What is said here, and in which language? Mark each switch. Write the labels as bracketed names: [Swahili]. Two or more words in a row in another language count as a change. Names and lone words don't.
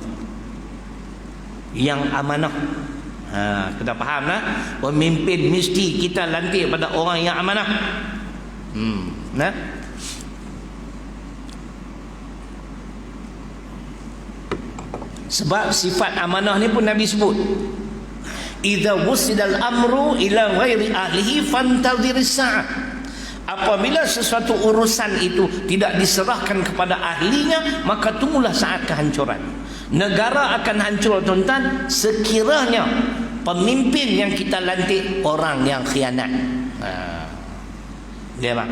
[Malay] Yang amanah. Kita faham lah. Pemimpin mesti kita lantik pada orang yang amanah. Nah. Sebab sifat amanah ni pun Nabi sebut. [Arabic] إذا وسد الأمر إلى غير أهله فانتظر الساعة. [Malay] Apabila sesuatu urusan itu tidak diserahkan kepada ahlinya, maka tunggulah saat kehancuran. Negara akan hancur, tuan-tuan, sekiranya pemimpin yang kita lantik orang yang khianat. Dia bang.